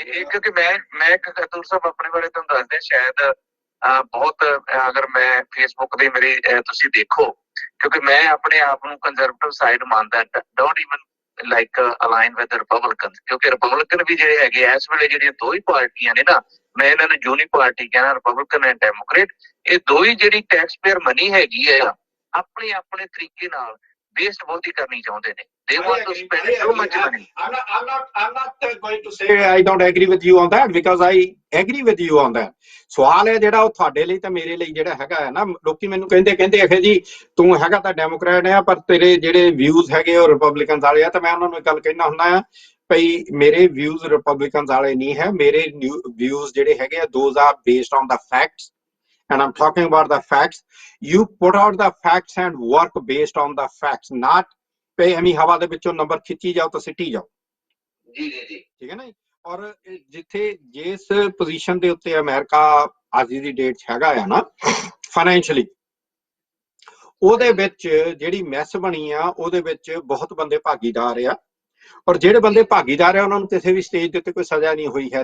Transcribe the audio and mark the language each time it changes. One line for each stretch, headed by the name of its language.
Punjabi: ਇਹ ਕਿਉਂਕਿ ਮੈਂ ਕਤੂਰ ਸਾਹਿਬ ਆਪਣੇ ਬਾਰੇ ਤੁਹਾਨੂੰ ਦੱਸਦੇ, ਸ਼ਾਇਦ ਬਹੁਤ, ਅਗਰ ਮੈਂ ਫੇਸਬੁੱਕ ਤੇ ਮੇਰੀ ਤੁਸੀਂ ਦੇਖੋ, ਕਿਉਂਕਿ ਮੈਂ ਆਪਣੇ ਆਪ ਨੂੰ ਕੰਜ਼ਰਵੇਟਿਵ ਸਾਈਡ ਮੰਨਦਾ,
English: don't even like align with Republican,
Punjabi: ਕਿਉਂਕਿ ਰਿਪਬਲਿਕਨ ਵੀ ਜਿਹੜੇ ਹੈਗੇ ਇਸ ਵੇਲੇ ਜਿਹੜੀਆਂ ਦੋ ਹੀ ਪਾਰਟੀਆਂ ਨੇ ਨਾ, ਮੈਂ ਇਹਨਾਂ ਨੂੰ ਯੂਨੀ ਪਾਰਟੀ ਕਹਿਣਾ, ਰਿਪਬਲਿਕਨ ਐਂਡ ਡੈਮੋਕ੍ਰੇਟ, ਇਹ ਦੋ ਹੀ ਜਿਹੜੀ ਟੈਕਸ ਪੇਅਰ ਮਨੀ ਹੈਗੀ ਹੈ ਆਪਣੇ ਆਪਣੇ ਤਰੀਕੇ ਨਾਲ ਵੇਸਟ ਬਹੁਤੀ ਕਰਨੀ ਚਾਹੁੰਦੇ ਨੇ।
English: They want to spend so much money. I'm not going to say I don't agree with you on that, because I agree with you on that.
Punjabi: ਸਵਾਲ ਹੈ ਜਿਹੜਾ ਉਹ ਤੁਹਾਡੇ ਲਈ ਤੇ ਮੇਰੇ ਲਈ ਜਿਹੜਾ ਹੈਗਾ ਹੈ ਨਾ, ਲੋਕੀ ਮੈਨੂੰ ਕਹਿੰਦੇ ਆਖੇ ਜੀ ਤੂੰ ਹੈਗਾ ਤਾਂ ਡੈਮੋਕ੍ਰੇਟ ਆ, ਪਰ ਤੇਰੇ ਜਿਹੜੇ ਵਿਊਜ਼ ਹੈਗੇ ਉਹ ਰਿਪਬਲਿਕਨ ਵਾਲੇ ਆ। ਤਾਂ ਮੈਂ ਉਹਨਾਂ ਨੂੰ ਗੱਲ ਕਹਿਣਾ ਹੁੰਦਾ ਆ ਭਈ ਮੇਰੇ ਵਿਊਜ਼ ਰਿਪਬਲਿਕਨ ਵਾਲੇ ਨਹੀਂ ਹੈ, ਮੇਰੇ ਵਿਊਜ਼ ਜਿਹੜੇ ਹੈਗੇ ਆ
English: those are based on the facts,
Punjabi: and I'm talking about the facts.
English: You put out the facts and work based on the facts, not
Punjabi: ਪਈ ਐਵੇਂ ਹਵਾ ਦੇ ਵਿੱਚੋਂ ਨੰਬਰ ਖਿੱਚੀ ਜਾਓ ਤਾਂ ਸਿੱਟੀ ਜਾਓ। ਜੀ ਜੀ ਜੀ, ਠੀਕ ਹੈ ਨਾ। ਔਰ ਜਿੱਥੇ ਜਿਸ ਪੋਜੀਸ਼ਨ ਦੇ ਉੱਤੇ ਅਮਰੀਕਾ ਅੱਜ ਦੀ ਡੇਟ 'ਚ ਹੈਗਾ ਆ ਨਾ ਫਾਈਨੈਂਸ਼ੀਅਲੀ, ਉਹਦੇ ਵਿੱਚ ਜਿਹੜੀ ਮੈਸ ਬਣੀ ਆ, ਉਹਦੇ ਵਿੱਚ ਬਹੁਤ ਬੰਦੇ ਭਾਗੀਦਾਰ ਆ, ਔਰ ਜਿਹੜੇ ਬੰਦੇ ਭਾਗੀਦਾਰ ਆ ਉਹਨਾਂ ਨੂੰ ਕਿਸੇ ਵੀ ਸਟੇਜ ਦੇ ਉੱਤੇ ਕੋਈ ਸਜ਼ਾ ਨਹੀਂ ਹੋਈ ਹੈ।